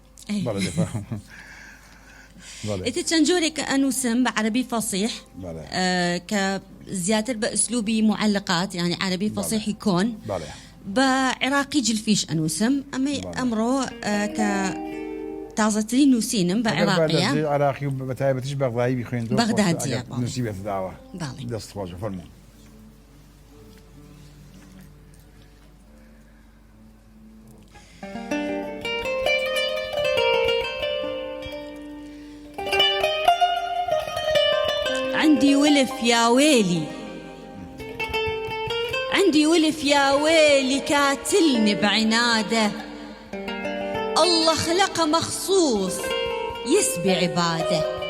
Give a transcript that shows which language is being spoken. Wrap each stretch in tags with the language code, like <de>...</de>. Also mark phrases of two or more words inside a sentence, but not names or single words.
<ckb>ئیتر چەند جۆرێک ئەنووسم بە عەرەبی فەسیح کە زیاتر بە ئوسلوبی معلقات ینی عەرەبی فەسیحی کۆن بە عێراقی جلفیش ئەنووسم ئەمەی ئەمڕۆ کە تازەترین نووسینم بە عێراقیە عێراقی و بەتایبەتیش بەغدایی بخوێنیتەوە بەغدادیە نووسی بێتە داوە دەست خۆشە فەرموو</ckb> <ar>عندي ولف يا ويلي عندي ولف يا ويلي كاتلني بعناده الله خلقه مخصوص يسبي عباده</ar>